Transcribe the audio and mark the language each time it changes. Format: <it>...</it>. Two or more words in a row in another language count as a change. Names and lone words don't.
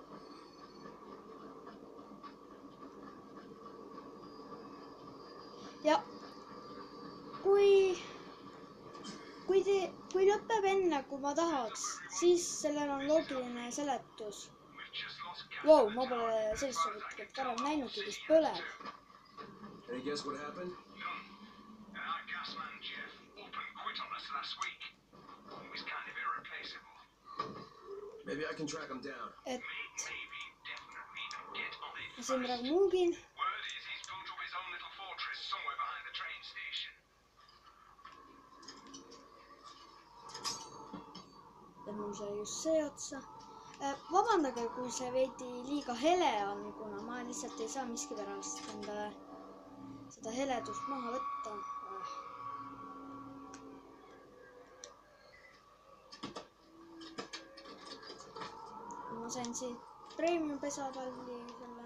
<et>Ja kui lõpeb enne, kui ma tahaks, siis sellel on loogiline seletus. Wow, ma pole sellist soovitust varem näinudki, kes põleb.</et> <en>Any guess what happened? Our gasman Jeff open quit on us last week. He was kind of irreplaceable. Maybe I can track him down. Maybe, definitely, get on it.</en> <et>Ma siin praegu muugin.</et> <en>Word is he's built up his own little fortress somewhere behind the train station.</en> <et>Ja mul sai just see otsa. Vabandage, kui see veidi liiga hele on, kuna ma lihtsalt ei saa miskipärast endale seda heledust maha võtta. Ma sain siit premium pesapalli selle.</et>